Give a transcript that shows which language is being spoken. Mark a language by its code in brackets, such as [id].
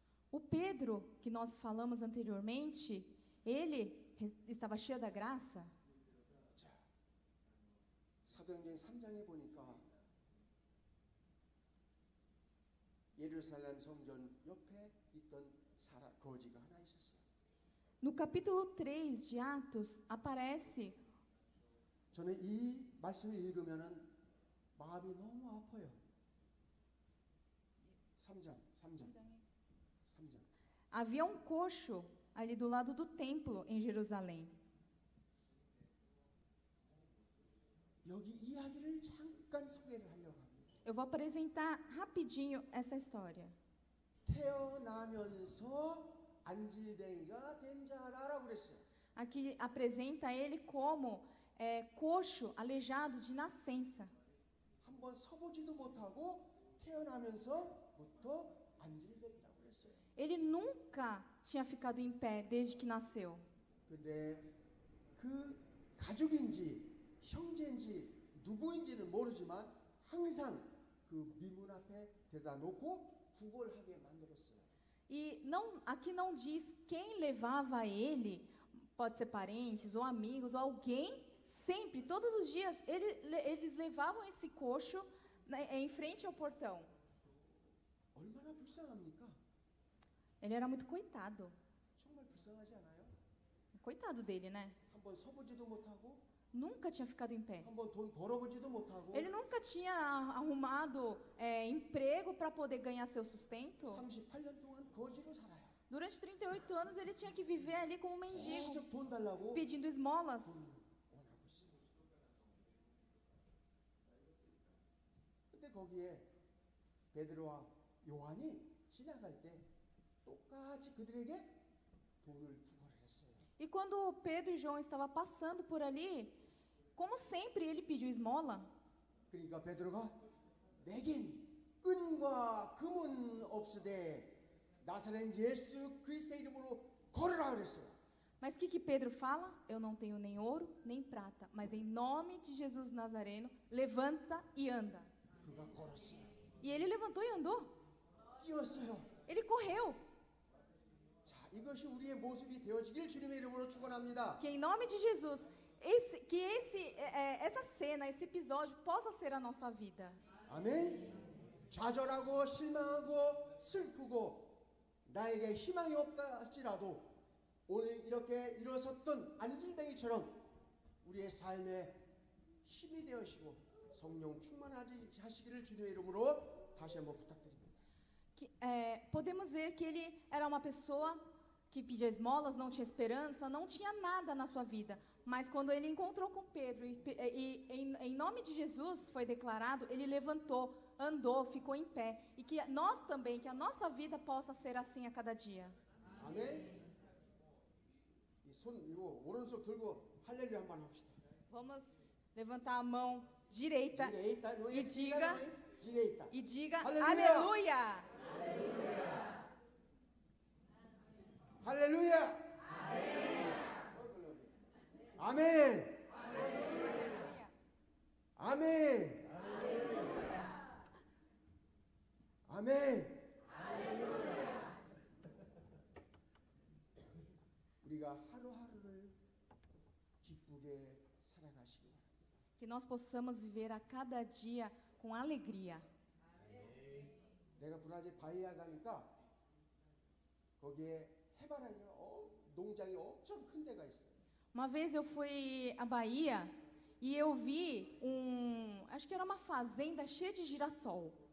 [pt] O Pedro, que nós falamos anteriormente, ele estava cheio da graça. [ko] 자, 사도행전 3장에 보니까 예루살렘 성전 옆에 있던 거지가 하나 있었어요. [pt] No capítulo 3 de Atos, aparece. [ko] 저는 이 말씀을 읽으면은 마음이 너무 아파요. 3장. [pt] Havia um coxo ali do lado do templo em Jerusalém. [ko] 여기 이야기를 잠깐 소개를 하려고 합니다. [pt] Eu vou apresentar rapidinho essa história. [ko] 태어나면서 안질뱅이가 된 자라라고 그랬어요. [pt] Aqui apresenta ele como coxo, aleijado de nascença. [ko] 한번 서보지도 못하고 태어나면서부터 안질뱅이라고 그랬어요. [pt] Ele nunca tinha ficado em pé desde que nasceu. [ko] 근데 그 가족인지 형제인지 누구인지는 모르지만 항상 그 미문 앞에 대다 놓고 구걸하게 만들었어요. [pt] E não, aqui não diz quem levava ele, pode ser parentes ou amigos ou alguém, sempre, todos os dias, eles levavam esse coxo em frente ao portão. [ko] 얼마나 불쌍합니까? [pt] Ele era muito coitado. [ko] 정말 불쌍하지 않아요? [pt] Coitado dele, né? [ko] 한번 서보지도 못하고 [pt] Nunca tinha ficado em pé. [ko] 한번 돈 벌어보지도 못하고 [pt] Ele nunca tinha arrumado emprego para poder ganhar seu sustento. [ko] 38년 동안 거지로 살아요. [pt] Durante 38 anos ele tinha que viver ali como mendigo, [ko] 계속 돈 달라고 [pt] pedindo esmolas. [ko] 돈 원하고 있어요. 근데 거기에 베드로와 요한이 지나갈 때 똑같이 그들에게 돈을 구걸을 했어요. [pt] E quando Pedro e João estavam passando por ali, como sempre ele pediu esmola. [ko] 그러니까 베드로가 내겐 은과 금은 없으되 나사렛 예수 그리스도의 이름으로 걸으라 그랬어요. [pt] Mas o que Pedro fala? Eu não tenho nem ouro, nem prata, mas em nome de Jesus Nazareno, levanta e anda. [ko] 그가 걸었어요. [pt] E ele levantou e andou. [ko] 뛰었어요. [pt] Ele correu. [ko] 자, 이것이 우리의 모습이 되어지길 주님의 이름으로 축원합니다. [pt] Que em nome de Jesus, essa cena, esse episódio possa ser a nossa vida. [ko] 아멘. 좌절하고 실망하고 슬프고 나에게 희망이 없다 할지라도 오늘 이렇게 일어섰던 안질뱅이처럼 우리의 삶에 힘이 되어시고 성령 충만하시기를 주님의 이름으로 다시 한번 부탁드립니다. [pt] Podemos ver que ele era uma pessoa que pedia esmolas, não tinha esperança, não tinha nada na sua vida. Mas quando ele encontrou com Pedro e em nome de Jesus foi declarado, ele levantou, andou, ficou em pé. E que nós também, que a nossa vida possa ser assim a cada dia. [ko] 아멘. 이 손 이거 오른손 들고 할렐루야 한번 합시다. [pt] Vamos levantar a mão direita direita, não e diga, direita. e diga Aleluia. aleluia. [ko] 할렐루야. 아멘. 아멘. 아멘. 우리가 하루하루를 기쁘게 살아가시기 바랍니다. [pt] Que nós possamos viver a cada dia com alegria. [ko] 내가 브라질 바이아 가니까 거기에 해바라기 농장이 엄청 큰 데가 있어요. [pt] Uma vez eu fui à Bahia e eu vi acho que era uma fazenda cheia de girassol.